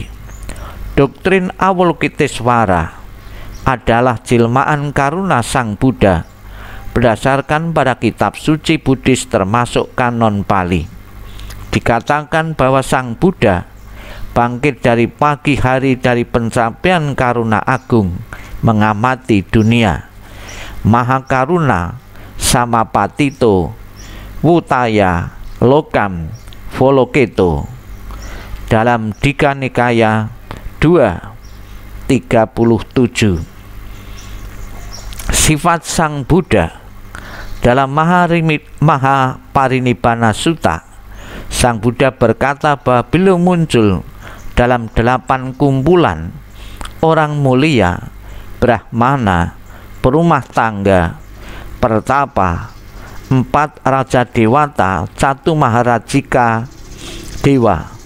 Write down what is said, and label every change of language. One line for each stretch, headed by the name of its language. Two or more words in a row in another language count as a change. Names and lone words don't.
Indonesian: Doktrin Avalokitesvara adalah jelmaan karuna Sang Buddha berdasarkan pada kitab suci Buddhis termasuk kanon Pali. Dikatakan bahwa Sang Buddha bangkit dari pagi hari dari pencapaian karuna agung mengamati dunia.
Pali: Maha karuna samapatito wutaya lokam voloketo.
Indonesian: Dalam Dika Nikaya 2:37. Sifat Sang Buddha. Dalam Mahaparinibbana Sutta, Sang Buddha berkata bahwa beliau muncul dalam 8 kumpulan orang mulia, brahmana, perumah tangga, pertapa, 4 raja dewata, 1 maharajika dewa,